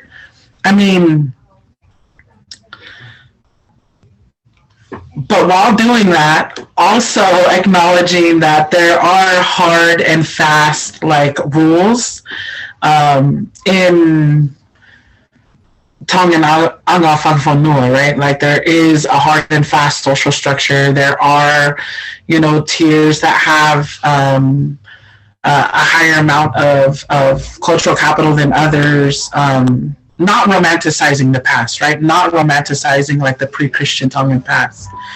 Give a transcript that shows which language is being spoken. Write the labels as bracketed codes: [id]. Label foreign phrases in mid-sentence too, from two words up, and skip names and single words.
[en] I mean, but while doing that, also acknowledging that there are hard and fast like rules in Tongan [to] anga whanua, [en] right? Like there is a hard and fast social structure. There are, you know, tiers that have a higher amount of cultural capital than others. Not romanticizing the past, right? Not romanticizing like the pre-Christian Tongan past.